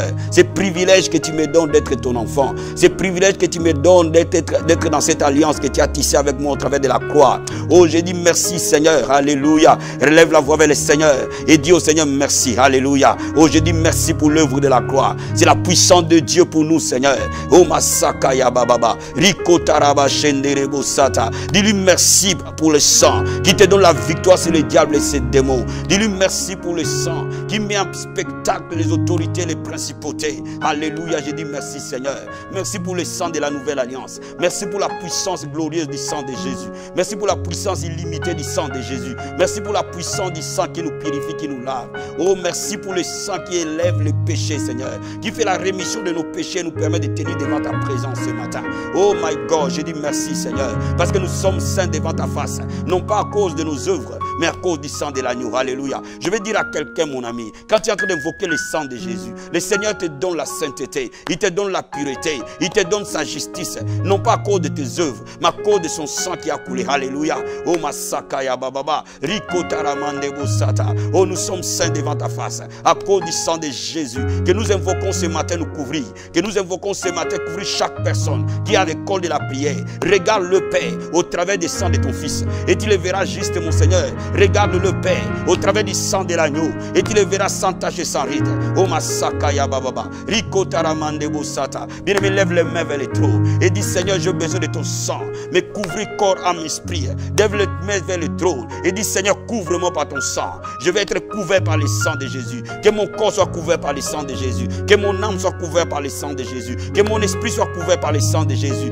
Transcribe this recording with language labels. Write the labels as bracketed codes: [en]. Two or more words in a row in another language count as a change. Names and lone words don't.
[fr] C'est privilège que tu me donnes d'être ton enfant. C'est privilège que tu me donnes d'être dans cette alliance que tu as tissée avec moi au travers de la croix. Oh, je dis merci, Seigneur. Alléluia. Relève la voix vers le Seigneur et dis au Seigneur merci. Alléluia. Oh, je dis merci pour l'œuvre de la croix. C'est la puissance de Dieu pour nous, Seigneur. Oh, Masaka ya bababa. Riko taraba shenderebo sata. Dis-lui merci pour le sang qui te donne la victoire sur les diables et ses démons. Dis-lui merci pour le sang qui met en spectacle les autorités, les principautés. Alléluia. Je dis merci, Seigneur. Merci pour le sang de la nouvelle alliance. Merci pour la puissance glorieuse du sang de Jésus. Merci pour la puissance illimitée du sang de Jésus. Merci pour la puissance du sang qui nous purifie, qui nous lave. Oh, merci pour le sang qui élève les péchés, Seigneur, qui fait la rémission de nos péchés et nous permet de tenir devant ta présence ce matin. [en] Oh my God, [fr] je dis merci, Seigneur, parce que nous sommes saints devant ta face, non pas à cause de nos œuvres, mais à cause du sang de l'agneau. Alléluia. Je vais dire à quelqu'un, mon ami, quand tu es en train d'invoquer le sang de Jésus, le Seigneur te donne la sainteté, il te donne la pureté, il te donne sa justice, non pas à cause de tes œuvres, mais à cause de son sang qui a coulé. Alléluia. Oh, Masaka ya bababa, Riko taramande bosata. Oh, nous sommes saints devant ta face, à cause du sang de Jésus, que nous invoquons ce matin nous couvrir, que nous invoquons ce matin couvrir chaque personne qui a l'école de la prière. Regarde le Père au travers du sang de ton Fils, et tu le verras juste, mon Seigneur. Regarde le Père au travers du sang de l'agneau, et tu le verras sans tache et sans ride. Oh, Masaka ya bababa, Riko taramande bosata. Bien-aimé, lève les mains vers le trône et dis, Seigneur, j'ai besoin de ton sang, mais couvrir corps, âme, esprit. Lève les mains vers le trône et dis, Seigneur, couvre-moi par ton sang. Je vais être couvert par le sang de Jésus. Que mon corps soit couvert par le sang de Jésus. Que mon âme soit couverte par le sang de Jésus. Que mon esprit soit couvert par le sang de Jésus.